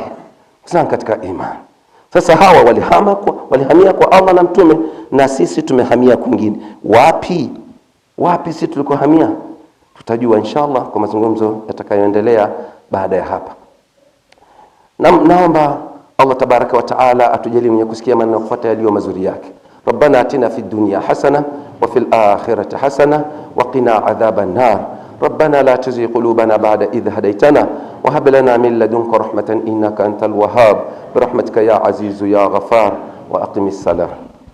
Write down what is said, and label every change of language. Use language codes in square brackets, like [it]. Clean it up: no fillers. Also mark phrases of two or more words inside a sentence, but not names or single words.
[sw] Sasa katika imani, sasa hawa walihamia kwa Allah na mtume, na sisi tumehamia kwingine. Wapi sisi tulikohamia? Tutajua inshallah kwa mazungumzo yatakayoendelea baada ya hapa. Naomba Allah [ar] تبارك وتعالى [sw] atujalie mwenye kusikia maneno kufuata yaliyo mazuri yake. [ar] ربنا آتنا في الدنيا حسنة وفي الآخرة حسنة وقنا عذاب النار. ربنا لا تزغ قلوبنا بعد إذ هديتنا وهب لنا من لدنك رحمة إنك أنت الوهاب برحمتك يا عزيز يا غفار وأقم الصلاة.